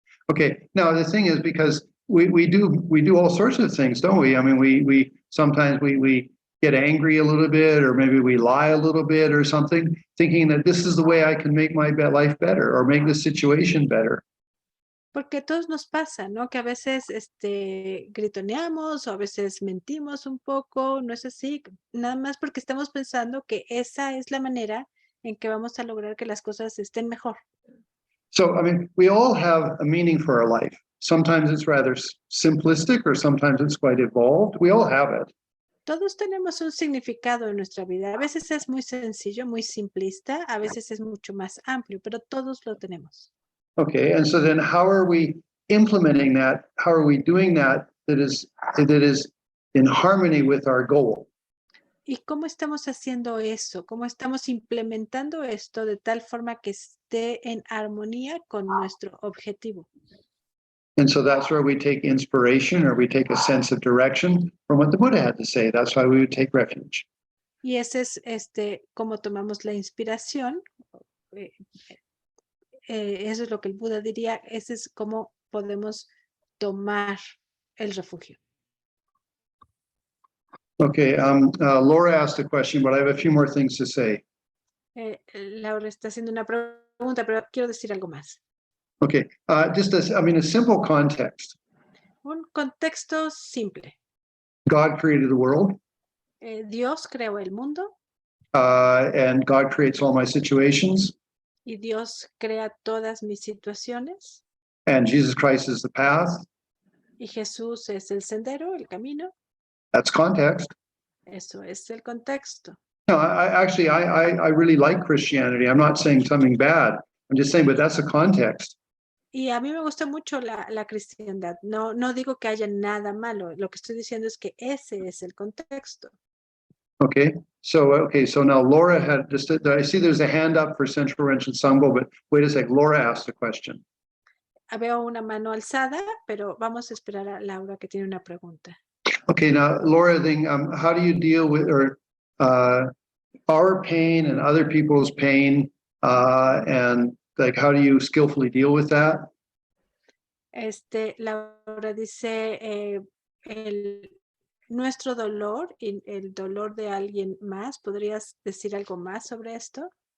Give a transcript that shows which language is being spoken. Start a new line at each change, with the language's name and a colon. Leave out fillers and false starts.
English: Okay, now the thing is because we do all sorts of things, don't we? I mean, we sometimes we get angry a little bit, or maybe we lie a little bit or something, thinking that this is the way I can make my life better or make the situation better.
Spanish: Porque a todos nos pasa, ¿no? Que a veces gritoneamos o a veces mentimos un poco, no es así, nada más porque estamos pensando que esa es la manera en que vamos a lograr que las cosas estén mejor.
English: So, I mean, we all have a meaning for our life. Sometimes it's rather simplistic or sometimes it's quite evolved. We all have it.
Spanish: Todos tenemos un significado en nuestra vida. A veces es muy sencillo, muy simplista, a veces es mucho más amplio, pero todos lo tenemos.
English: Okay, and so then how are we implementing that? How are we doing that is in harmony with our goal?
Spanish: ¿Y cómo estamos haciendo eso? ¿Cómo estamos implementando esto de tal forma que esté en armonía con nuestro objetivo?
English: And so that's where we take inspiration or we take a sense of direction from what the Buddha had to say. That's why we would take refuge.
Spanish: Y ese es cómo tomamos la inspiración. Eso es lo que el Buda diría. Ese es cómo podemos tomar el refugio.
English: Okay, Laura asked a question, but I have a few more things to say.
Spanish: Laura está haciendo una pregunta, pero quiero decir algo más.
English: Okay, just a simple context.
Spanish: Un contexto simple.
English: God created the world.
Spanish: Dios creó el mundo.
English: And God creates all my situations.
Spanish: Y Dios crea todas mis situaciones.
English: And Jesus Christ is the path.
Spanish: Y Jesús es el sendero, el camino.
English: That's context.
Spanish: Eso es el contexto.
English: No, I really like Christianity. I'm not saying something bad. I'm just saying, but that's the context.
Spanish: Y a mí me gusta mucho la cristiandad. No digo que haya nada malo. Lo que estoy diciendo es que ese es el contexto.
English: Okay, so now Laura had just, I see there's a hand up for Central Ranch and Sangbo, but wait a sec, Laura asked a question.
Spanish: Veo una mano alzada, pero vamos a esperar a Laura que tiene una pregunta.
English: Okay, now Laura, then, how do you deal with our pain and other people's pain, and like how do you skillfully deal with that?
Spanish: Laura dice nuestro dolor y el dolor de alguien más. ¿Podrías decir algo más sobre esto?